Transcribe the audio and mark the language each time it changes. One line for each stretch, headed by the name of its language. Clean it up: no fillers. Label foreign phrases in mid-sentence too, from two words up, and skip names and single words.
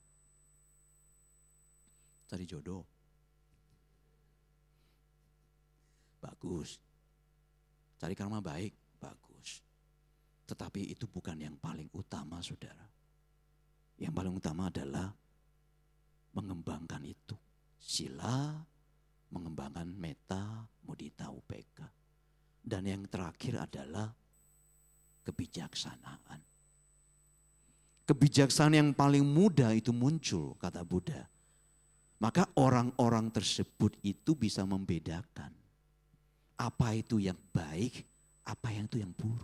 Indonesian: Cari jodoh. Bagus. Cari karma baik, bagus. Tetapi itu bukan yang paling utama, saudara. Yang paling utama adalah mengembangkan itu. Sila, mengembangkan metta, mudita, upeka. Dan yang terakhir adalah kebijaksanaan. Kebijaksanaan yang paling mudah itu muncul, kata Buddha. Maka orang-orang tersebut itu bisa membedakan apa itu yang baik, apa yang itu yang buruk.